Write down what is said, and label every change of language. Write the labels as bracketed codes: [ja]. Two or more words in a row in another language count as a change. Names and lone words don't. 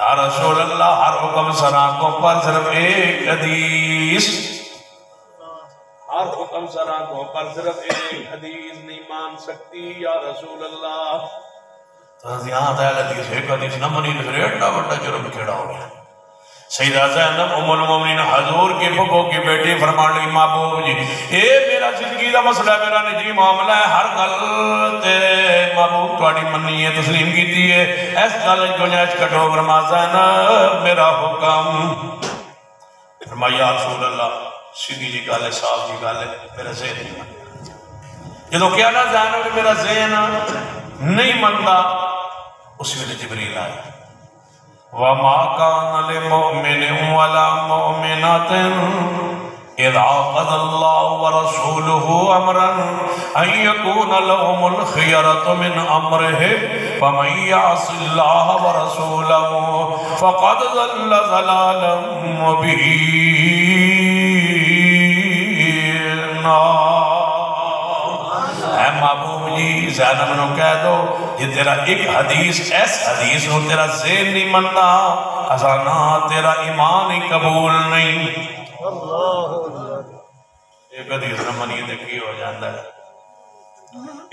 [ar] یا رسول اللہ [ur] ہر حکم سراغوں پر صرف ایک حدیث، ہر حکم سراغوں پر صرف ایک حدیث نہیں مان سکتی [ar] یا رسول اللہ۔ [ur] تو یہاں تھا حدیث ایک حدیث نہ منی تو پھر ایڈا بڑا جرم کھڑا ہو گیا۔ [pa] سیدہ زینب ام المومنین حضور کی پھپھو کی بیٹی فرمان لگی محبوب جی اے میرا زندگی دا مسئلہ ہے، میرا نجی معاملہ ہے، ہر گل تے محبوب تواڈی منی ہے، تسلیم کیتی ہے، اس گل گنجائش کٹو۔ فرما زینب میرا حکم، فرمایا [ar] یا رسول اللہ [pa] سیدھی جی گل ہے، صاف جی گل ہے، میرا ذہن نہیں منتا۔ جدو کیا نا زینب میرا ذہن نہیں منتا، اس ویلے جبریل آیا، [ar] وَمَا كَانَ لِمُؤْمِنٍ وَلَا مُؤْمِنَةٍ إِذَا قَضَى اللَّهُ وَرَسُولُهُ أَمْرًا أَن يَكُونَ لَهُمُ الْخِيَرَةُ مِنْ أَمْرِهِمْ وَمَن يَعْصِ اللَّهَ وَرَسُولَهُ فَقَدْ ضَلَّ ضَلَالًا مُبِينًا۔ [pa] اے محبوب جی زینب نو کہہ دو یہ تیرا ایک حدیث ایس حدیث نو تیرا ذہن نہیں منتا، اسانا تیرا ایمان ہی قبول نہیں۔ ایک حدیث نہ منی تے کی ہو جاتا ہے؟